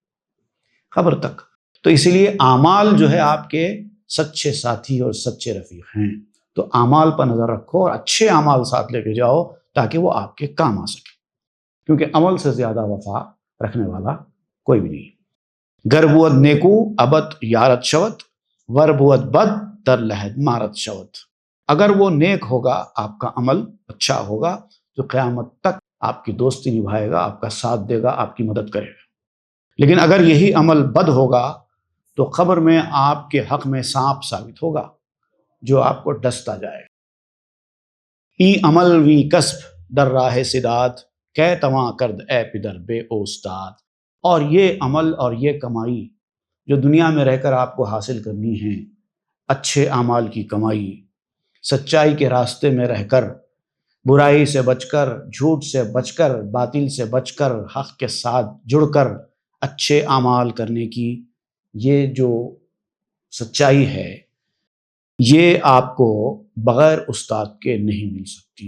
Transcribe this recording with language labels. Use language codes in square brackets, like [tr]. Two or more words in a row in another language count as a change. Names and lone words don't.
[ur] خبر تک۔ تو اسی لیے اعمال جو ہے آپ کے سچے ساتھی اور سچے رفیق ہیں۔ تو اعمال پر نظر رکھو اور اچھے اعمال ساتھ لے کے جاؤ تاکہ وہ آپ کے کام آ سکے، کیونکہ عمل سے زیادہ وفا رکھنے والا کوئی بھی نہیں۔ [fa] گر بود نیکو ابد یارت شوت، ور بود بد در لحد مارت شوت۔ [ur] اگر وہ نیک ہوگا، آپ کا عمل اچھا ہوگا، تو قیامت تک آپ کی دوستی نبھائے گا، آپ کا ساتھ دے گا، آپ کی مدد کرے گا۔ لیکن اگر یہی عمل بد ہوگا تو قبر میں آپ کے حق میں سانپ ثابت ہوگا جو آپ کو ڈستا جائے۔ [fa] ای عمل وی کسب در راہ سداد، کہ تواں کرد اے پدر بے استاد۔ [ur] اور یہ عمل اور یہ کمائی جو دنیا میں رہ کر آپ کو حاصل کرنی ہے، اچھے اعمال کی کمائی، سچائی کے راستے میں رہ کر، برائی سے بچ کر، جھوٹ سے بچ کر، باطل سے بچ کر، حق کے ساتھ جڑ کر اچھے اعمال کرنے کی یہ جو سچائی ہے، یہ آپ کو بغیر استاد کے نہیں مل سکتی۔